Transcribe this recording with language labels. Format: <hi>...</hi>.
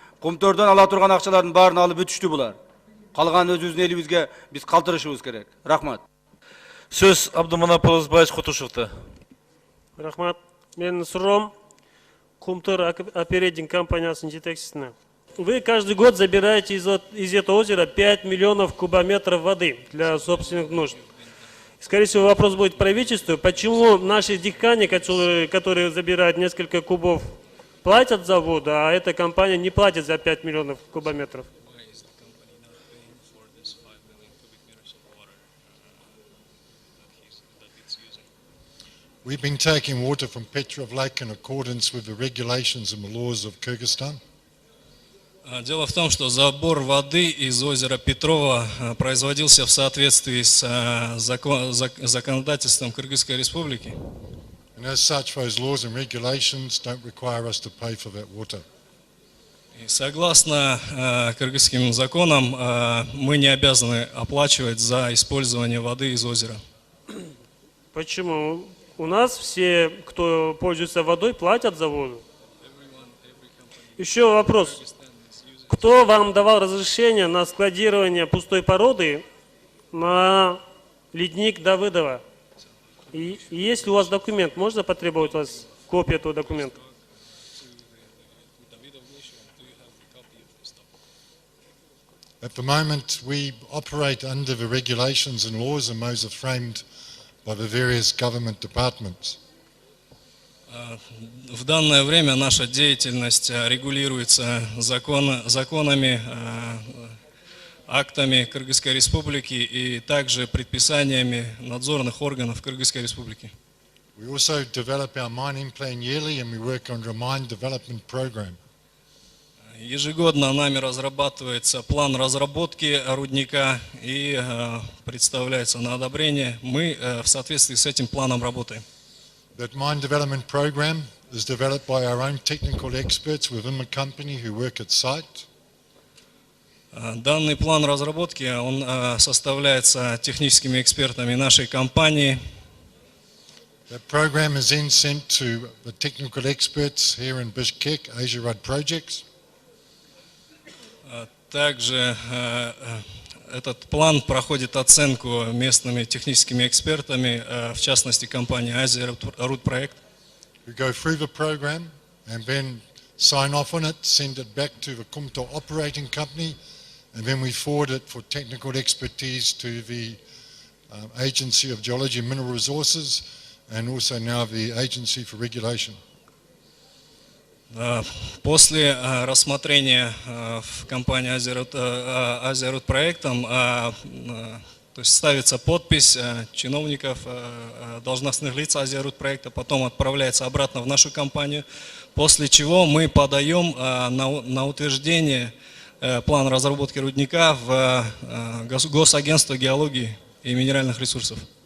<ky>Кумтөрдөн ала турган акчалардын баарын алып бүтүштү булар. Калган өзүбүздүн элибизге биз калтырышыбыз керек. Рахмат. Сөз Абдыманап Оразбаевич Кутушевта. Рахмат. Мен Суром, Кумтөр оперейтинг компаниясынын жетекчисине.</ky> <ru>Вы каждый год забираете из этого озера 5 миллионов кубометров воды для собственных нужд. Скорее всего, вопрос будет к правительству. Почему наши дихкани, которые забирают несколько кубов, платят за воду, а эта компания не платит за 5 миллионов кубометров?</ru> <en>We've been taking water from Petrov Lake in accordance with the regulations and the laws of Kyrgyzstan.</en> <ru>Дело в том, что забор воды из озера Петрова производился в соответствии с законодательством Кыргызской Республики.</ru> <en>And as such, those laws and regulations don't require us to pay for that water.</en> <ru>И согласно кыргызским законам, мы не обязаны оплачивать за использование воды из озера. Почему? У нас все, кто пользуется водой, платят за воду. Еще вопрос. Кто вам давал разрешение на складирование пустой породы на ледник Давыдова? И есть ли у вас документ? Можно потребовать у вас копию этого документа?</ru> <en>At the moment, we operate under the regulations and laws, and those are framed by the various government departments.</en> <ru>В данное время наша деятельность регулируется законами, актами Кыргызской Республики и также предписаниями надзорных органов Кыргызской Республики.</ru> <en>We also develop our mining plan yearly, and we work on a mine development program.</en> <ru>Ежегодно нами разрабатывается план разработки рудника и представляется на одобрение. Мы в соответствии с этим планом работаем.</ru> <en>That mine development program is developed by our own technical experts within the company who work at site.</en> <ru>Данный план разработки он составляется техническими экспертами нашей компании.</ru> <en>That program is then sent to the technical experts here in Bishkek, Asia Rud Projects.</en> <ru>Также этот план проходит оценку местными техническими экспертами, в частности компании Азия Руд Проект.</ru> <en>We go through the program and then sign off on it, send it back to the Kumto operating company, and then we forward it for technical expertise to the Agency of Geology and Mineral Resources, and also now the Agency for Regulation.</en> <ru>После рассмотрения в компании Азия Руд проектом, то есть ставится подпись чиновников, должностных лиц Азия Руд проекта, потом отправляется обратно в нашу компанию, после чего мы подаем на утверждение план разработки рудника в Госагентство геологии и минеральных ресурсов.</ru>